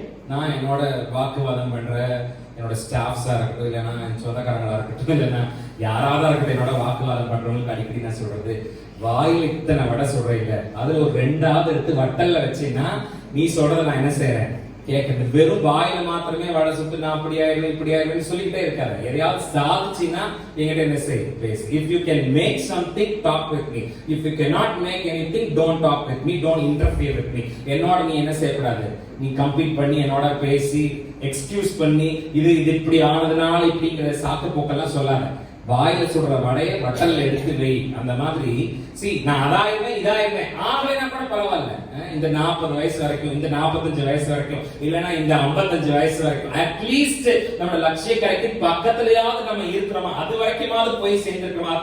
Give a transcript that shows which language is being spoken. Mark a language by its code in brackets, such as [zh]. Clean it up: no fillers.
[ta] நான் என்னோட வாக்குவாதம் பண்ற என்னோட ஸ்டாஃப்ஸா இருக்கட்டும், இல்லைன்னா என் சொந்தக்காரங்களா இருக்கட்டும், இல்லைன்னா யாராவது இருக்கட்டும், என்னோட வாக்குவாதம் பண்றவங்களுக்கு அடிக்கடி நான் சொல்றது, வாயில் இத்தனை வடை சொல்றேன் இல்ல, அதுல ஒரு 2வது எடுத்து வட்டல்ல வச்சீங்கன்னா நீ சொல்றத நான் என்ன செய்யறேன் கேட்கறது. வெறும் வாயில மாத்திரமே வடை சுட்டு நான் அப்படி ஆயிடுவேன் இப்படி ஆயிடுவேன் சொல்லிட்டே இருக்காது. எதையாவது சாதிச்சுன்னா என்கிட்ட என்ன செய், பேசு. [en] If you can make something, talk with me. If you cannot make anything, don't talk with me, don't interfere with me. [ta] என்னோட நீ என்ன செய்யக்கூடாது, நீ கம்ப்ளீட் பண்ணி என்னோட பேசி எக்ஸ்கியூஸ் பண்ணி இது இப்படி ஆனதுனால இப்படிங்கிற சாக்கு போக்கெல்லாம் சொல்லாத. வாயில சொல்ற வடைய வட்டல்ல எடுத்து வை. அந்த மாதிரி நான் அதாயிருவேன் இதாயிருவேன் ஆகலைன்னா கூட பரவாயில்ல. இந்த 40 வயசு வரைக்கும், இந்த 45 வயசு வரைக்கும், இல்லைன்னா இந்த 55 வயசு வரைக்கும் அட்லீஸ்ட் நம்ம லட்சிய கரைக்கு பக்கத்துலயாவது நம்ம இருக்கிறோமா, அது வரைக்குமாவது போய் சேர்ந்திருக்கிறோமா.